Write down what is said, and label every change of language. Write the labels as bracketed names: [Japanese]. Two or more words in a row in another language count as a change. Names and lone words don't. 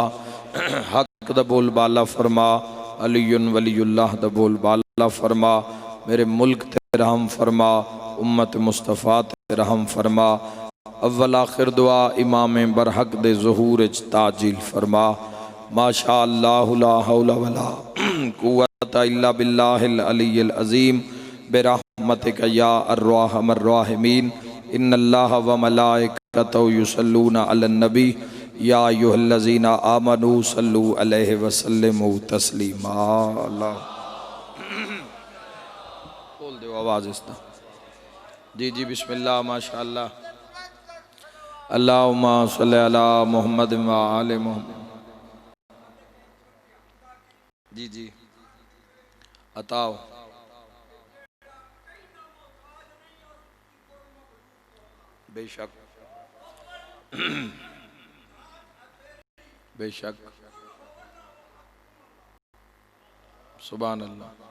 [Punjabi] حق دا بول بالا فرما. [Arabic] علي ولي الله [Punjabi] دا بول بالا فرما. میرے ملک تے رحم فرما. امت مصطفیٰ تے رحم فرما۔ اول آخر دعا امام برحق دے ظہور چ تعجیل فرما. [Arabic] ما شاء الله لا حول ولا قوة إلا بالله العلي العظيم برحمتك يا أرحم الراحمين. إن الله وملائكته يصلون على النبي يا أيها الذين آمنوا صلوا عليه وسلموا تسليما. [Urdu] اللہ بول دو آواز اسکا. جی جی بسم اللہ ماشاءاللہ. [Arabic] اللهم صل على محمد وآل محمد. [Urdu] جی جی عطاؤ. بیشک بیشک [Arabic] سبحان الله.